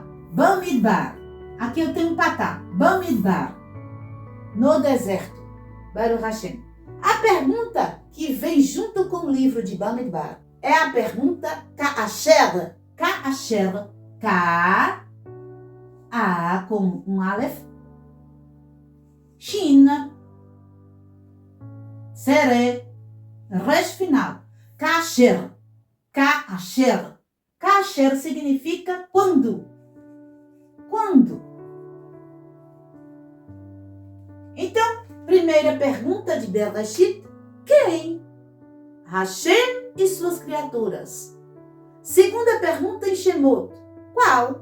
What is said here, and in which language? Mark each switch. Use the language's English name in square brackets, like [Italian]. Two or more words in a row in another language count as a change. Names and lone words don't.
[Portuguese] Bamidbar. Aqui eu tenho um patá. Bamidbar. No deserto. [Hebrew] ברוך השם. [Portuguese] A pergunta que vem junto com o livro de Bamidbar é a pergunta Ka'asher. Ka'asher. Ka. A com um Aleph. Shin. Sere. Resh final. Ka'asher. Ka'asher. Ka'asher significa quando. Quando? Então, primeira pergunta de Bereshit, quem? Hashem e suas criaturas. Segunda pergunta em Shemot, qual?